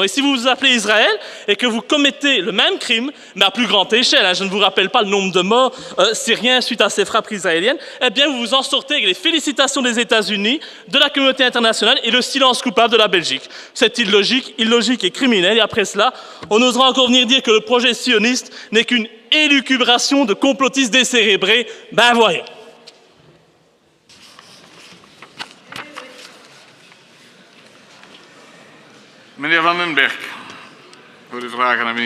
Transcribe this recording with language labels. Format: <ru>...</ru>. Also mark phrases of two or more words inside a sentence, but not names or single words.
<fr>Et si vous vous appelez Israël et que vous commettez le même crime, mais à plus grande échelle, je ne vous rappelle pas le nombre de morts syriens suite à ces frappes israéliennes, eh bien vous vous en sortez avec les félicitations des États-Unis, de la communauté internationale et le silence coupable de la Belgique. C'est illogique et criminel. Et après cela, on osera encore venir dire que le projet sioniste n'est qu'une élucubration de complotistes décérébrés. Ben voyons.</fr> <nl>Meneer Van den Berg, voor de vraag aan de minister.</nl>